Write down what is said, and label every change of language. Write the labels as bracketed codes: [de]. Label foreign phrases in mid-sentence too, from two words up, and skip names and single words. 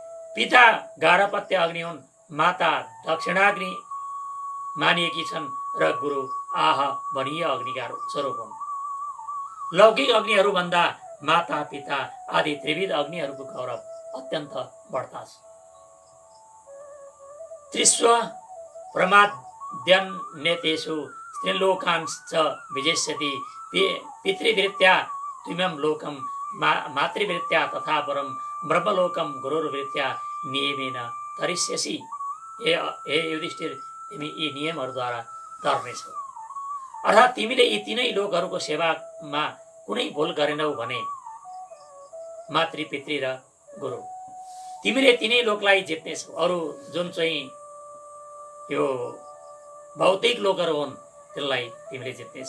[ne] पिता गारहपत्य अग्नि हुन्, माता दक्षिणाग्नि मानिएकी छन् र गुरु आह भनिय अग्निका स्वरूप हुन्। लौकिक अग्निहरूभन्दा माता पिता आदि त्रिविध अग्निहरूको गौरव अत्यन्त बढ्ता छ। [sa] त्रिस्व प्रमाद्यन्नेतेषु स्त्रीलोकांश्च विजेष्यति पितृवृत्त्या त्विमं लोकं मातृवृत्त्या तथा परं ब्रह्मलोकं गुरुर्वृत्त्या नियमेन तरिष्यसि। [ne] हे युधिष्ठिर, तिमी यी नियमहरूद्वारा तर्नेछौ। अर्थात् तिमीले यी तीनै लोकहरूको सेवामा कुनै भूल गरेनौ भने मातृ पितृ र गुरु तिमीले तीनै लोकलाई जित्नेछौ। अरू जुन चाहिँ यो भौतिक लोकहरू हुन् त्यसलाई तिमीले जित्नेछौ।